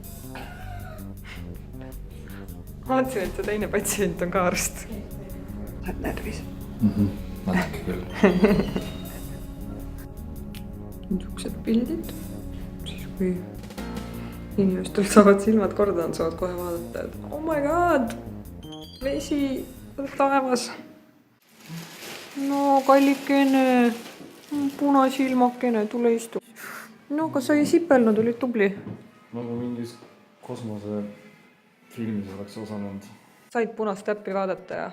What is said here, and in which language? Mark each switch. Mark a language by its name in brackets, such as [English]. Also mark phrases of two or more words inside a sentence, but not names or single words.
[Estonian] Ma mõtlesin, et see teine patsient on ka arst. Oled närvis? Natuke küll. Niisugused pildid. Siis kui inimestel saavad silmad korda, nad saavad kohe vaadata, et [English] oh my god, [Estonian] vesi taevas. No kallikene, punasilmakene, tule istu. No kas sa ei sipelnud, olid tubli? Nagu mingis kosmosefilmis oleks osanud. Said punast täppi vaadata ja?